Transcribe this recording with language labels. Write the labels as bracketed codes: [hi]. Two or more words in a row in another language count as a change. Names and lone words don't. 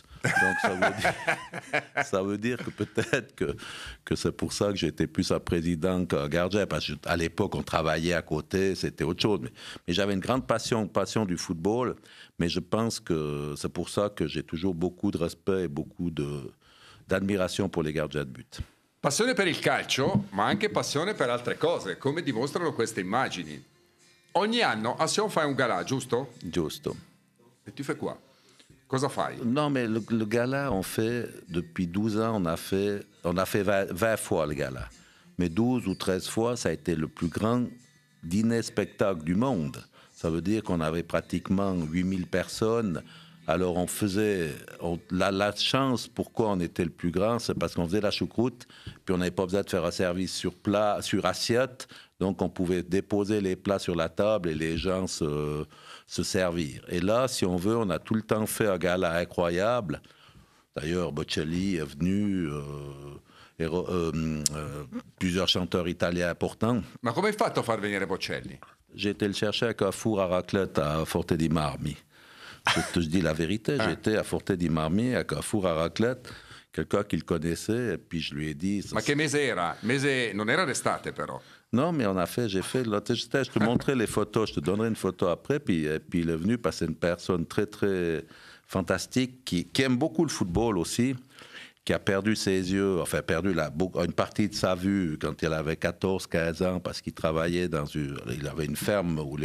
[fr] Donc ça veut dire que peut-être que c'est pour ça que j'étais plus un président qu'un gardien, parce qu'à l'époque, on travaillait à côté, c'était autre chose. Mais j'avais une grande passion du football, mais je pense que c'est pour ça que j'ai toujours beaucoup de respect et beaucoup d'admiration pour les gardiens de but. [it] Passione per il calcio, ma anche passione per altre cose, come dimostrano queste immagini. Ogni anno a Sion fai un gala, giusto? Giusto. [fr] E tu fais quoi? [it] Cosa fai? [fr] Non, mais le gala, on fait, depuis 12 ans, on a fait 20 fois le gala. Mais 12 ou 13 fois, ça a été le plus grand dîner-spectacle du monde. Ça veut dire qu'on avait pratiquement 8000 personnes. Alors on faisait... La chance, pourquoi on était le plus grand, c'est parce qu'on faisait la choucroute, puis on n'avait pas besoin de faire un service sur assiette, donc on pouvait déposer les plats sur la table et les gens se servir. Et là, si on veut, on a tout le temps fait un gala incroyable. D'ailleurs, Bocelli est venu, plusieurs chanteurs italiens importants. [it] Ma come hai fatto a far venire Bocelli? [fr] J'ai été le chercher avec un four à raclette à Forte di Marmi. Je dis la vérité, j'étais à Forte di Marmi avec un four à raclette, quelqu'un qui le connaissait, et puis je lui ai dit... [it] Ma che mese era? Mese non era d'estate però. [fr] Non, mais j'ai fait, je te montrerai les photos, je te donnerai une photo après, puis il est venu parce que c'est une personne très, très fantastique, qui aime beaucoup le football aussi, qui a perdu ses yeux, enfin perdu une partie de sa vue quand il avait 14-15 ans parce qu'il travaillait il avait une ferme